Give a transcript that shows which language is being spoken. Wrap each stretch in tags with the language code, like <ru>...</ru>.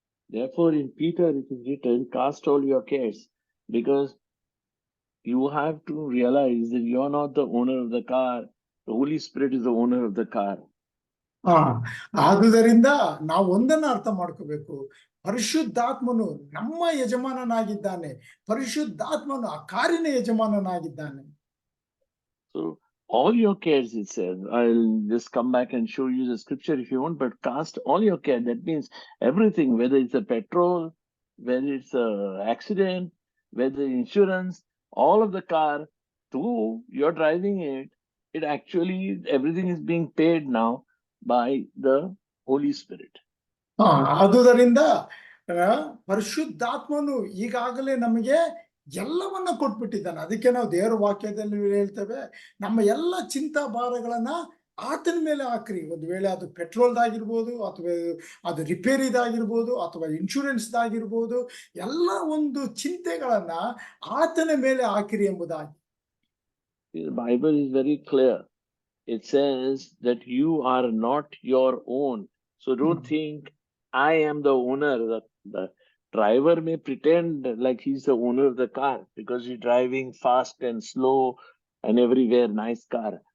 <en>Therefore, in Peter it is written, cast all your cares, because you have to realize that you are not the owner of the car. The Holy Spirit is the owner of the car.</en> <kn>ಆದುದರಿಂದ ನಾವು ಒಂದನ್ನ ಅರ್ಥ ಮಾಡ್ಕೋಬೇಕು, ಪರಿಶುದ್ಧಾತ್ಮನು ನಮ್ಮ ಯಜಮಾನನಾಗಿದ್ದಾನೆ, ಪರಿಶುದ್ಧಾತ್ಮನು ಆ ಕಾರಿನ ಯಜಮಾನನಾಗಿದ್ದಾನೆ.</kn> <en>So all your cares, it says, I'll just come back and show you the scripture if you want, but cast all your care. That means everything, whether it's a petrol, whether it's a accident, whether insurance, all of the car, though you're driving it, it actually, everything is being paid now by the Holy Spirit.</en> <kn>ಆದುದರಿಂದ ಪರಿಶುದ್ಧಾತ್ಮನು ಈಗಾಗಲೇ ನಮಗೆ ಎಲ್ಲವನ್ನ ಕೊಟ್ಬಿಟ್ಟಿದ್ದಾನೆ. ಅದಕ್ಕೆ ನಾವು ದೇವರ ವಾಕ್ಯದಲ್ಲಿ ಹೇಳ್ತೇವೆ, ನಮ್ಮ ಎಲ್ಲ ಚಿಂತಾ ಭಾರಗಳನ್ನ ಆತನ ಮೇಲೆ ಹಾಕ್ರಿ. ಒಂದು ವೇಳೆ ಅದು ಪೆಟ್ರೋಲ್ದಾಗಿರ್ಬೋದು, ಅಥವಾ ಅದು ರಿಪೇರಿದಾಗಿರ್ಬೋದು, ಅಥವಾ ಇನ್ಶೂರೆನ್ಸ್ದಾಗಿರ್ಬೋದು, ಎಲ್ಲ ಒಂದು ಚಿಂತೆಗಳನ್ನ ಆತನ ಮೇಲೆ ಹಾಕಿರಿ ಎಂಬುದಾಗಿ.</kn> <en>The Bible is very clear. It says that you are not your own. So don't think I am the owner. The driver may pretend like he's the owner of the car because he's driving fast and slow and everywhere, nice car.</en>